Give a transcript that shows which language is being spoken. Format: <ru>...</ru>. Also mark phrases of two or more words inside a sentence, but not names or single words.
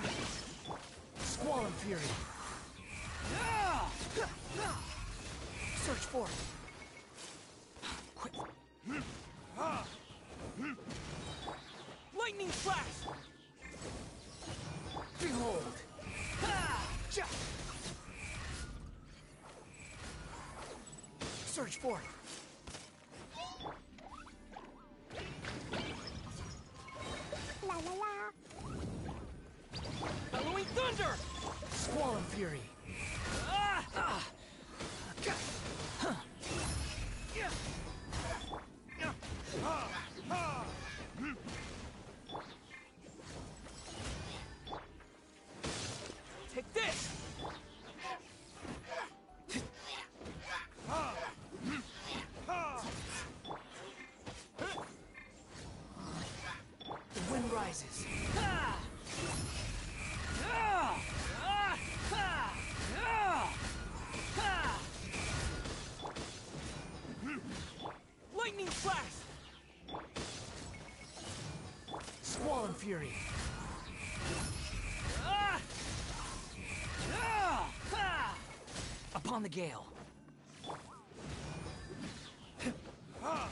<en>Squall and Fury. Search for it. Quick. Lightning flash! Behold! Ha! Ja! Search for it. La la la. Bellowing thunder! Squall and fury. Ah! Ah! Ga! Huh. Yeah. Yeah. Ha! Ha! Take this! Ha! Ha! The wind rises. Ha! Ah! Ah! Ha! Ah! Ha! Lightning flash! Squall and fury. Ah! Ah! Ha! Upon the gale. Ha!</en>